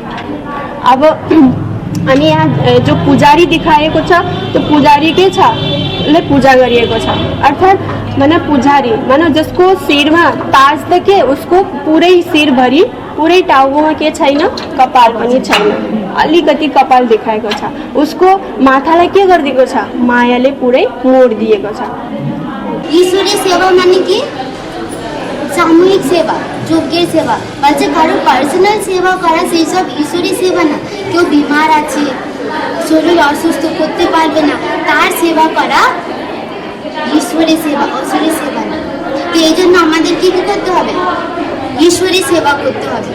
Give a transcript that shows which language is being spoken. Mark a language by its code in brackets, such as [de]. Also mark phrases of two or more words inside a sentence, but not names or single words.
[ne] अब अनि यहाँ जो पुजारी देखाएको छ त्यो पुजारी के छ ले पूजा गरिएको छ, अर्थात् मन पुजारी मन जसको शिरमा ताज त के उसको पुरै शिरभरि पुरै टाउकोमा के छैन कपाल पनि छैन, अलिकति कपाल देखाएको छ. उसको माथालाई के गरिदिएको छ मायाले पुरै मोडिदिएको छ. [bn] ঈশ্বরীয় সেবা মানে কি সামূহিক সেবা, যজ্ঞের সেবা, বলছে কারো পার্সোনাল সেবা করা সেই সব ঈশ্বরী সেবা না. কেউ বিমার আছে, শরীর অসুস্থ, করতে পারবে না, তার সেবা করা ঈশ্বরী সেবা, অসুরী সেবা না. তো এই জন্য আমাদেরকে কী করতে হবে ঈশ্বরী সেবা করতে হবে.